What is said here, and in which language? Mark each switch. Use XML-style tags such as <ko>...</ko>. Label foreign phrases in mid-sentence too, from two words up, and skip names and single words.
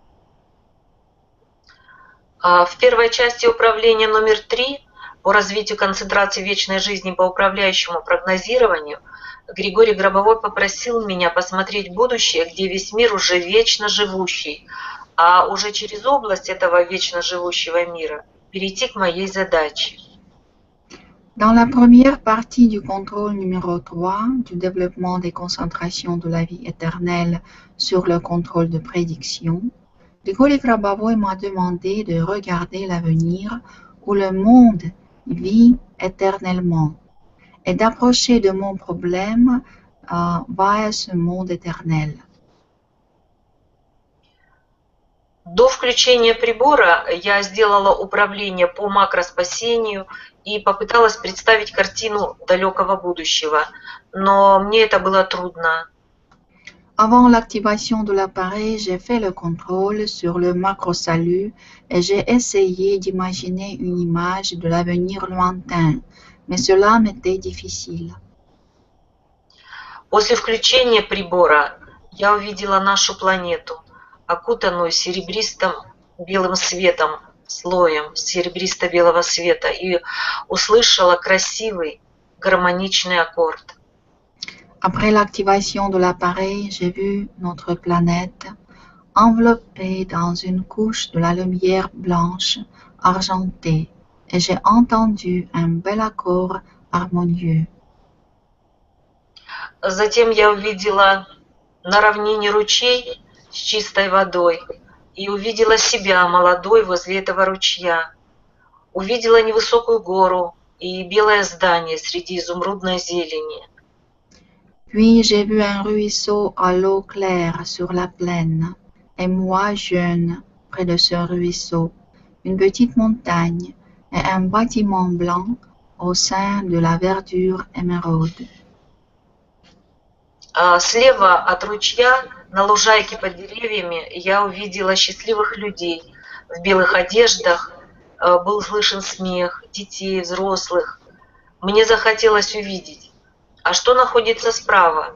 <ru>В первой части управления номер 3 по развитию концентрации вечной жизни по управляющему прогнозированию Григорий Гробовой попросил меня посмотреть будущее, где весь мир уже вечно живущий, а уже через область этого вечно живущего мира перейти к моей задаче.</ru> <fr>Dans la première partie du contrôle numéro 3 du développement des concentrations de la vie éternelle sur le contrôle de prédiction, Grigori Grabavoy m'a demandé de regarder l'avenir où le monde vit éternellement et d'approcher de mon problème vers ce monde éternel.</fr> <ru>До включения прибора я сделала управление по макроспасению и попыталась представить картину далекого будущего, но мне это было трудно.</ru> <fr>Avant l'activation de l'appareil, j'ai fait le contrôle sur le macro-salut et j'ai essayé d'imaginer une image de l'avenir lointain, mais cela m'était difficile.</fr> <ru>После включения прибора я увидела нашу планету, окутанную серебристым белым светом, слоем серебристо-белого света, и услышала красивый гармоничный аккорд.</ru> <fr>Après l'activation de l'appareil, j'ai vu notre planète enveloppée dans une couche de la lumière blanche argentée et j'ai entendu un bel accord harmonieux.</fr> <ru>Затем я увидела на равнине ручей с чистой водой и увидела себя молодой возле этого ручья. Увидела невысокую гору и белое здание среди изумрудной зелени.</ru> <fr>Puis j'ai vu un ruisseau à l'eau claire sur la plaine, et moi jeune près de ce ruisseau. une petite montagne et un bâtiment blanc au sein de la verdure émeraude.</fr> <ru>Слева от ручья, на лужайке под деревьями, я увидела счастливых людей в белых одеждах. Был слышен смех детей, взрослых. Мне захотелось увидеть, а что находится справа?</ru>